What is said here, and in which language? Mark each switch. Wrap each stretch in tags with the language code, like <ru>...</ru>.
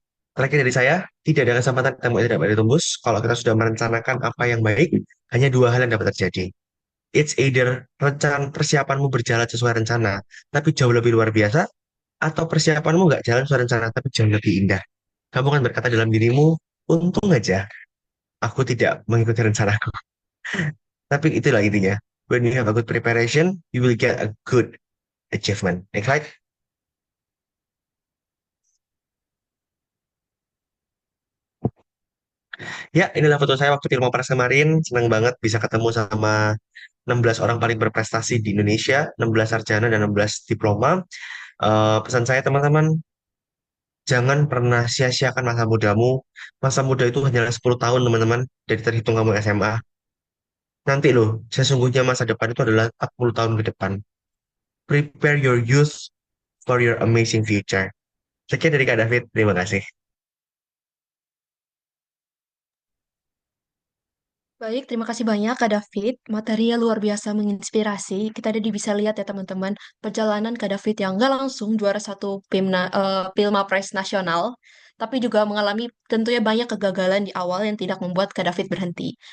<id>Terakhir dari saya, tidak ada kesempatan ketemu yang tidak boleh ditembus. Kalau kita sudah merencanakan apa yang baik, hanya dua hal yang dapat terjadi.</id> <en>It's either</en> <id>persiapanmu berjalan sesuai rencana, tapi jauh lebih luar biasa, atau persiapanmu nggak jalan sesuai rencana, tapi jauh lebih indah. Kamu kan berkata dalam dirimu, untung aja aku tidak mengikuti rencanaku. Tapi itulah intinya.</id> <en>When you have a good preparation, you will get a good achievement. Next slide.</en> <id>Ya, inilah foto saya waktu Ilmu Pres kemarin. Senang banget bisa ketemu sama 16 orang paling berprestasi di Indonesia, 16 sarjana dan 16 diploma. Pesan saya teman-teman, jangan pernah sia-siakan masa mudamu. Masa muda itu hanyalah 10 tahun teman-teman, dari terhitung kamu SMA. Nanti loh, sesungguhnya masa depan itu adalah 40 tahun ke depan.</id> <en>Prepare your youth for your amazing future.</en> <id>Sekian dari Kak David, terima kasih. Baik, terima kasih banyak Kak David. Materinya luar biasa menginspirasi. Kita jadi bisa lihat ya teman-teman, perjalanan Kak David yang nggak langsung juara satu Pilmapres nasional, tapi juga mengalami tentunya banyak kegagalan di awal yang tidak membuat Kak David berhenti.</id>